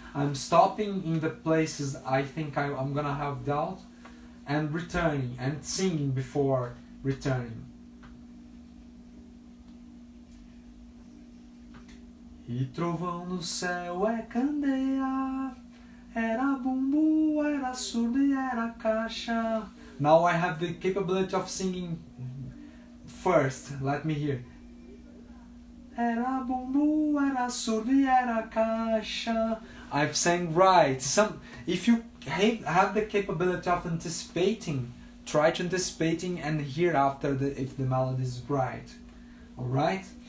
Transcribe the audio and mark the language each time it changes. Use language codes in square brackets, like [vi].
[en] I'm stopping in the places I think I'm gonna have doubt and returning and singing before returning. [pt] E trovão no céu é candeia. Era bumbo, era surdo e era caixa. [en] Now I have the capability of singing first. Let me hear. [pt] Era bumbo, era surdo e era caixa. [en] I've sang right. If you have the capability of anticipating, try to anticipating and hear after if the melody is right. Alright?